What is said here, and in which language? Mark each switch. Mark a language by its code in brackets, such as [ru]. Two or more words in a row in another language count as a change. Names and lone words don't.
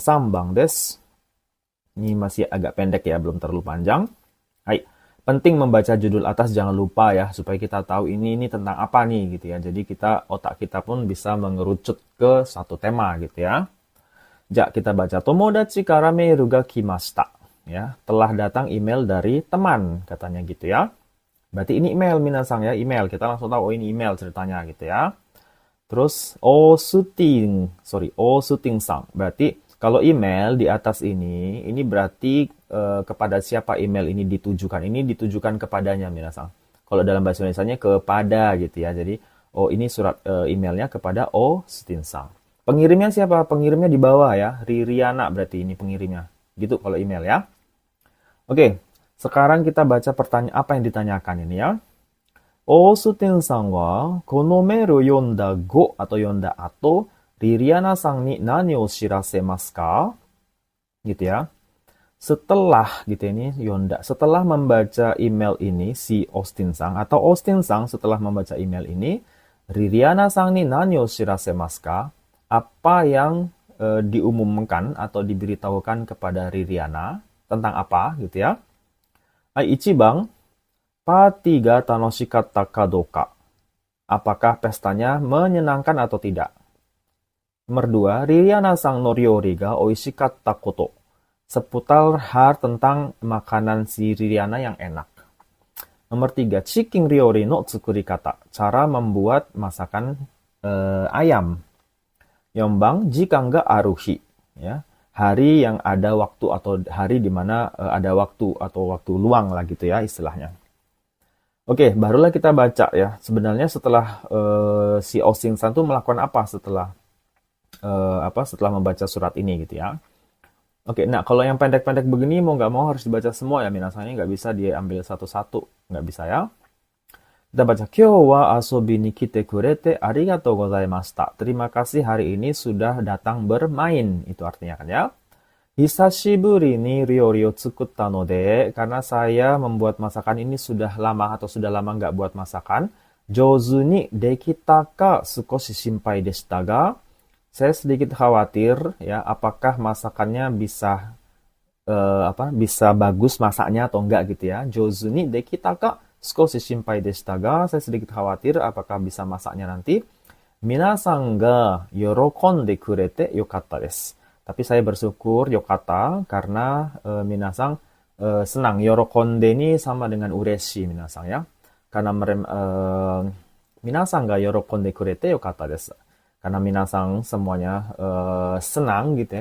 [ja] 三番です. [id] Ini masih agak pendek ya, belum terlalu panjang. Hai. Penting membaca judul atas, jangan lupa ya, supaya kita tahu ini tentang apa nih gitu ya. Jadi otak kita pun bisa mengerucut ke satu tema gitu ya. Ja, kita baca. [ja] 友達からメールが来ました. [id] Ya, telah datang email dari teman, katanya gitu ya. Berarti ini email minasang ya, email. Kita langsung tahu, oh ini email ceritanya gitu ya. Terus, Osuting-sang. Berarti kalau email di atas ini berarti kepada siapa email ini ditujukan. Ini ditujukan kepadanya minasang. Kalau dalam bahasa Indonesianya kepada gitu ya. Jadi, ini surat emailnya kepada Osuting-sang. Pengirimnya siapa? Pengirimnya di bawah ya. Ririana berarti ini pengirimnya. Gitu kalau email ya. Oke, sekarang kita baca pertanyaan apa yang ditanyakan ini ya. [ja] オースティンさんはこのメール読んだ後 atau 読んだ後リリアナさんに何を知らせますか? [id] Gitu ya. Setelah gitu ini Yonda, setelah membaca email ini si Austin-san atau Austin-san setelah membaca email ini, [ja] リリアナさんに何を知らせますか? [id] Apa yang diumumkan atau diberitahukan kepada Ririana tentang apa gitu ya. [ja] 一番、パーティーが楽しかったかどうか. [id] Apakah pestanya menyenangkan atau tidak? Nomor 2, [ja] リリアナさんの料理がおいしかったこと. [id] Seputar hal tentang makanan si Ririana yang enak. [ja] Nomor 3, チキン料理の作り方. [id] Cara membuat masakan ayam. [ja] 四番、時間がある日. [id] Ya. Hari yang ada waktu atau hari di mana ada waktu atau waktu luang lah gitu ya istilahnya. Oke, barulah kita baca ya. Sebenarnya setelah si Austin-san tuh melakukan apa setelah membaca surat ini gitu ya. Oke, nah kalau yang pendek-pendek begini mau nggak mau harus dibaca semua ya minasanya, nggak bisa diambil satu-satu, nggak bisa ya. Kita baca, [ja] 今日は遊びに来てくれてありがとうございました. [id] Terima kasih hari ini sudah datang bermain. Itu artinya kan ya. [ja] 久しぶりに料理を作ったので. [id] Karena saya membuat masakan ini sudah lama atau sudah lama nggak buat masakan. [ja] 上手にできたか少し心配でしたが. [id] Saya sedikit khawatir ya apakah masakannya bisa bisa bagus masaknya atau enggak gitu ya. [ja] 上手にできたか少し心配でしたが. [id] Saya sedikit khawatir apakah bisa masaknya nanti. [ja] みなさんが喜んでくれてよかったです. [id] Tapi saya bersyukur yokata karena minasang senang. Yorokonde ini sama dengan ureshi minasang ya. [ja] Karena みなさんが喜んでくれてよかったです. [id] Karena minasang semuanya senang gitu ya.